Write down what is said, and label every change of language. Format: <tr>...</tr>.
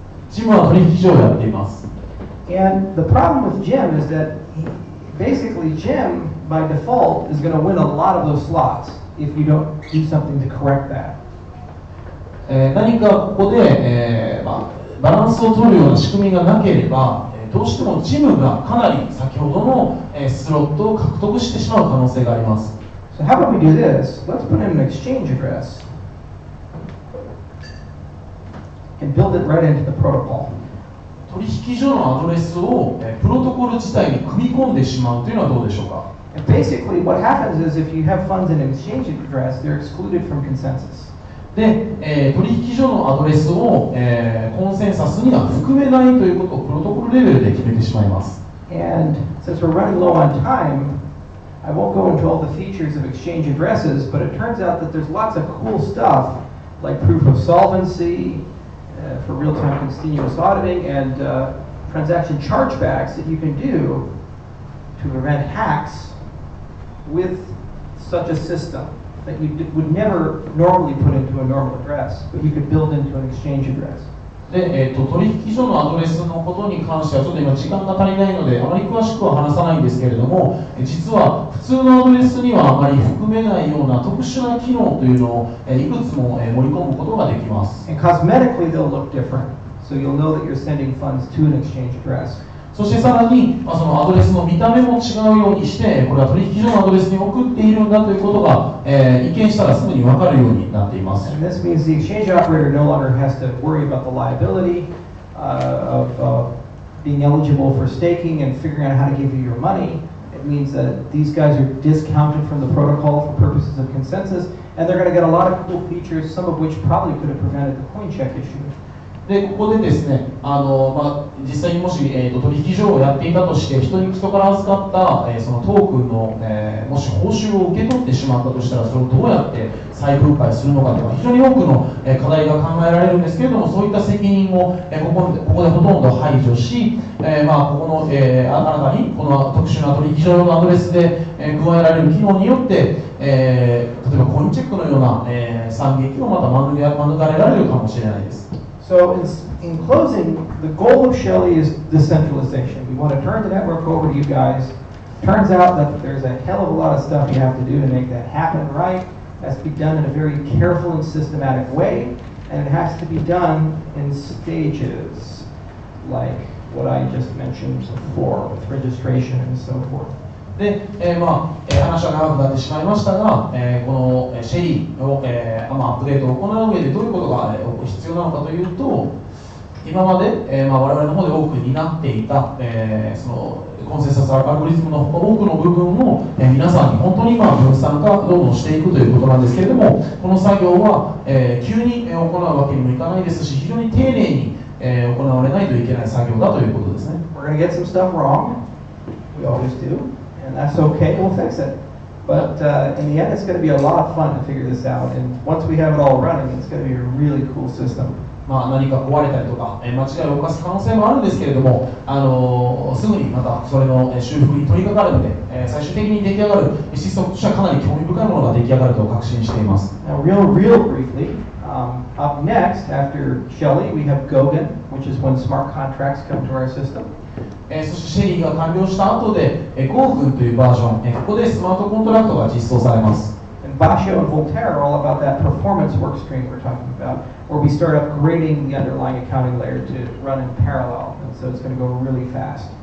<ja>ジムは取引所をやっています。</ja> <en>And the problem with Jim is that basically Jim, by default, is going to win a lot of those slots if you don't do something to correct that.</en> <ja>何かここで、バランスを取るような仕組みがなければ、どうしてもジムがかなり先ほどのスロットを獲得してしまう可能性があります。</ja> <en>So how about we do this? Let's put in an exchange address and build it right into the protocol.</en> <ja>取引所のアドレスをプロトコル自体に組み込んでしまうというのはどうでしょうか。</ja> <en>And basically what happens is if you have funds in an exchange address, they're excluded from consensus.</en> <ja>で、取引所のアドレスを、コンセンサスには含めないということをプロトコルレベルで決めてしまいます。</ja> <en>And since we're running low on time, I won't go into all the features of exchange addresses, but it turns out that there's lots of cool stuff like proof of solvency for real-time continuous auditing and transaction chargebacks that you can do to prevent hacks with such a system that you would never normally put into a normal address, but you could build into an exchange address.</en> <ja>で、取引所のアドレスのことに関してはちょっと今時間が足りないのであまり詳しくは話さないんですけれども、実は普通のアドレスにはあまり含めないような特殊な機能というのをいくつも盛り込むことができます。</ja> <en>And cosmetically they'll look different, so you'll know that you're sending funds to an exchange address.</en> <ja>そしてさらに、そのアドレスの見た目も違うようにして、これは取引所のアドレスに送っているんだということが、一見したらすぐに分かるようになっています。</ja> <en>And this means the exchange operator no longer has to worry about the liability of being eligible for staking and figuring out how to give you your money. It means that these guys are discounted from the protocol for purposes of consensus, and they're going to get a lot of cool features, some of which probably could have prevented the coin check issue.</en> <ja>でここでですね、実際にもし、取引所をやっていたとして、人から預かった、そのトークンの、もし報酬を受け取ってしまったとしたら、それをどうやって再分配するのかとか、非常に多くの、課題が考えられるんですけれども、そういった責任を、ここでほとんど排除し、ここの、新たにこの特殊な取引所のアドレスで、加えられる機能によって、例えばコインチェックのような、惨劇をまた免れられるかもしれないです。</ja> <en>So in closing, the goal of Shelley is decentralization. We want to turn the network over to you guys. Turns out that there's a hell of a lot of stuff you have to do to make that happen right. It has to be done in a very careful and systematic way, and it has to be done in stages, like what I just mentioned before, with registration and so forth.</en> <ja>で、話は長くなってしまいましたが、このシェリーを、アップデートを行う上でどういうことが必要なのかというと、今まで、我々の方で多く担っていた、そのコンセンサスアルゴリズムの多くの部分を、皆さんに本当に分散化どんどんしていくということなんですけれども、この作業は、急に行うわけにもいかないですし、非常に丁寧に、行われないといけない作業だということですね。</ja> <en>We're going to get some stuff wrong. We always do. And that's okay, we'll fix it. But in the end, it's going to be a lot of fun to figure this out. And once we have it all running, it's going to be a really cool system.</en> <ja>何か壊れたりとか、間違いを犯す可能性もあるんですけれども、すぐにまたそれの修復に取り掛かるので、最終的に出来上がるシステムとしてはかなり興味深いものが出来上がると確信しています。</ja> <en>Now, real briefly, up next after Shelley, we have Gogan, which is when smart contracts come to our system.</en> <ja>そしてシェリーが完了した後で、ゴーグンというバージョン、ここでスマートコントラクトが実装されます。</ja> <en>And Basho and Voltaire are all about that performance work stream we're talking about, where we start upgrading the underlying accounting layer to run in parallel, and so it's going to go really fast.</en>